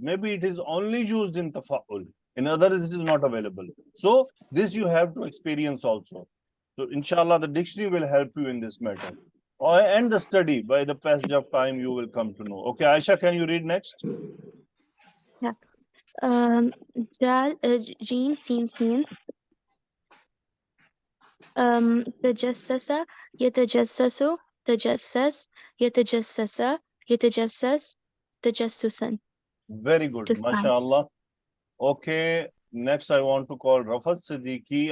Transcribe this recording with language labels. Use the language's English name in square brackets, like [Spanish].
[English] Maybe it is only used in tafa'ul. In others, it is not available. So this you have to experience also. So inshallah, the dictionary will help you in this matter. And the study, by the passage of time, you will come to know. Okay, Aisha, can you read next? [Arabic] جال جيم سين سين تجسس يتجسس تجسس يتجسس يتجسس تجسسا. [English] Very good, To spy. mashallah. Okay, next I want to call Rafat Siddiqui.